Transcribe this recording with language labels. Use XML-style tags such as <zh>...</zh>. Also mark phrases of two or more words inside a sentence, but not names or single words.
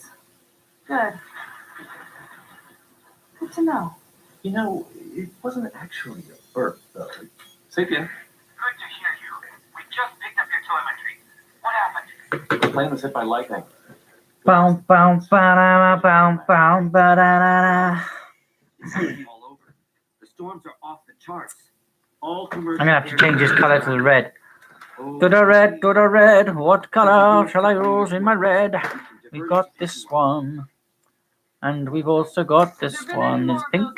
<en>Good. Good to know. You know, it wasn't actually a burp, though. Sapien, Good to hear you. We just picked up your telemetry. What happened? the plane was hit by lightning. Boom, boom, ba-da, boom, boom, ba-da-da-da. All over. The storms are off the charts. All commercial. I'm gonna have to change this color to the red. To the red, what color shall I use in my red? We've got this one. And we've also got this one, is pink.</en>